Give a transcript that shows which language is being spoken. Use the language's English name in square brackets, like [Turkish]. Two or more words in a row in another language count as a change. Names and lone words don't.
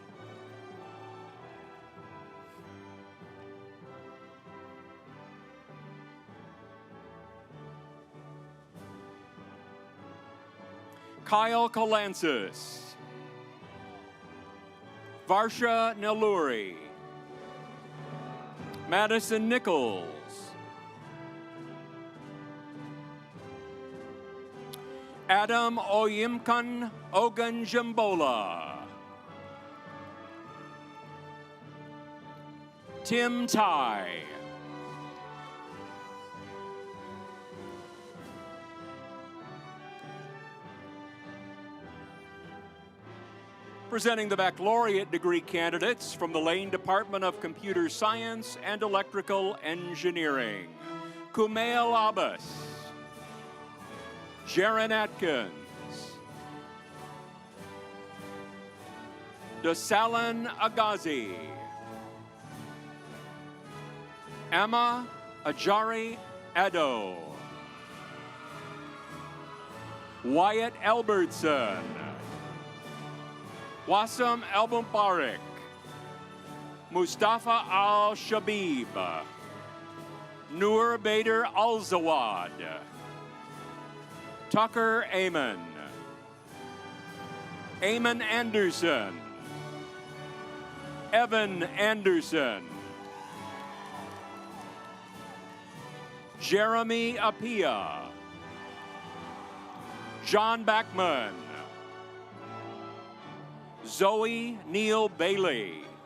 [English] Kyle Kalansis, Varsha Neluri, Madison Nichols, Adam Oyimkan Ogunjimbola, Tim Tai, presenting the baccalaureate degree candidates from the Lane Department of Computer Science and Electrical Engineering. Kumail Abbas, Jaron Atkins, Desalan Agazi, Emma Ajari Ado, Wyatt Albertson, Wasim Al-Mubarak, Mustafa Al-Shabib, Noor Bader Al-Zawad, Tucker Amon. Amon Anderson. Evan Anderson. Jeremy Apia. John Backman. Zoe Neal Bailey.